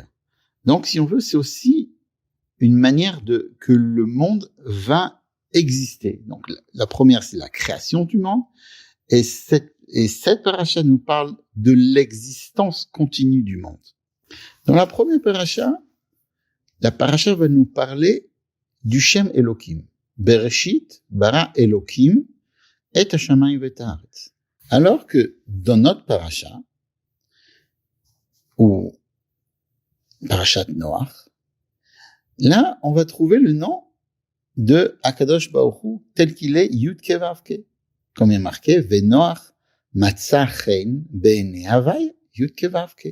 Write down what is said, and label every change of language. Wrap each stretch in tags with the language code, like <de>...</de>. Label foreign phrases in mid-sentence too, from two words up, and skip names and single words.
<fr>Donc, si on veut, c'est aussi une manière que le monde va exister. Donc, la première, c'est la création du monde, et cette paracha nous parle de l'existence continue du monde. Dans la première paracha, la paracha va nous parler du</fr> <he>שם אלקים. בראשית ברא אלקים את השמים ואת הארץ.</he> <fr>Alors que dans notre paracha, ou parashat Noach, là, on va trouver le nom de</fr> <he>הקדוש ברוך הוא</he> <fr>tel qu'il est</fr> <he>יוד קי ואו קי.</he> <fr>Comme il est marqué,</fr> <he>ונח מצא חן בעיני הוי יוד קי ואו קי.</he>